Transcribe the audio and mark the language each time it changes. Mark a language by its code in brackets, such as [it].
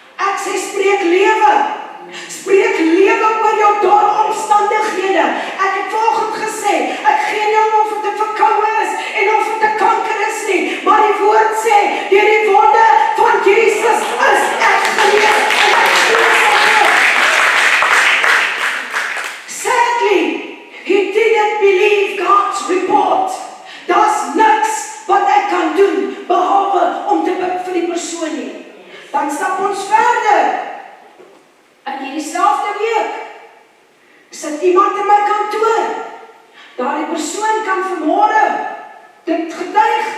[af] Ek sê spreek lewe. Spreek lewe oor jou dorre omstandighede. Ek het vanoggend gesê, ek gee nie om of dit 'n verkoue is en of dit 'n kanker is nie, maar die woord sê, deur die wonde van Jesus is ek genees en ek genees op. [en] Sadly, he didn't believe God's report. [af] Daar's niks wat ek kan doen behalwe om te bid vir die persoon nie. Dan stap ons verder. In dieselfde week sit iemand in my kantoor. Daardie persoon kan vanmôre dit getuig.